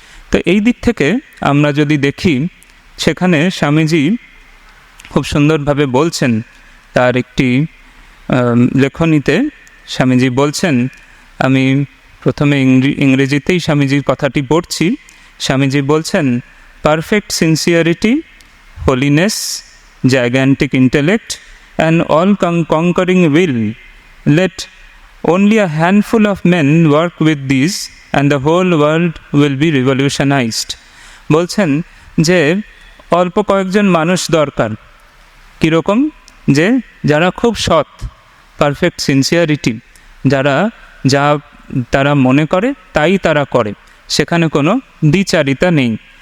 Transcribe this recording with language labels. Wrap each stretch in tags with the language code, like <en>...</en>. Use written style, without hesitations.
<bn>তো এই দিক থেকে আমরা যদি দেখি, সেখানে স্বামীজি খুব সুন্দরভাবে বলছেন, তার একটি লেখনীতে স্বামীজি বলছেন, আমি প্রথমে ইংরেজিতেই স্বামীজির কথাটি পড়ছি। স্বামীজি বলছেন,</bn> <en>perfect sincerity, holiness, gigantic intellect, and all-conquering will. Let only a handful of men work with these, and the whole world will be revolutionized.</en> <bn>বলছেন যে অল্প কয়েকজন মানুষ দরকার, কীরকম, যে যারা খুব সৎ, পারফেক্ট সিনসিয়ারিটি, যারা যা তারা মনে করে তাই তারা করে, সেখানে কোনো দ্বিচারিতা নেই।</bn>